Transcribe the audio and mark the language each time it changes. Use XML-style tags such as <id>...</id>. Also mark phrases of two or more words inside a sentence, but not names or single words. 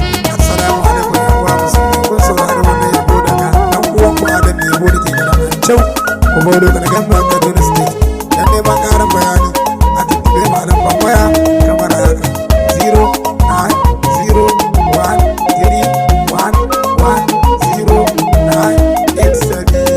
<ha>Assalamu alaikum, yan uwa musulmi. Kun saurari wannan yabo daga ɗan uwan ku Adam Yabo da ke garin Anjau, Obodo Kalgamba, Kaduna State. Dan neman ƙarin bayani, a tuntuɓe Malam Bambaya, kamar haka, zero nine zero one three one one zero nine eight seven.</ha>